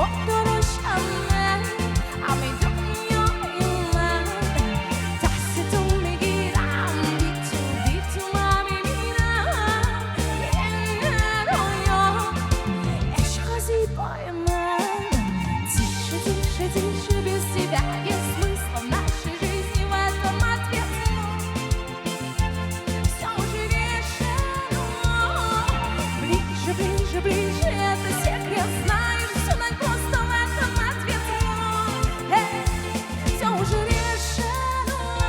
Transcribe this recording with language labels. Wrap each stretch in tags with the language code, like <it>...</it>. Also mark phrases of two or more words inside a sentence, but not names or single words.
<fa>دروشمه همه دنیای من دست تو میگیرم بی تو من میبینم این رویا عشق زیبای من</fa> <ru>тише без тебя есть смысл в нашей жизни в этом ответ все уже решено ближе, ближе, это секрет, знаешь, все так просто в этом ответ все уже решено</ru>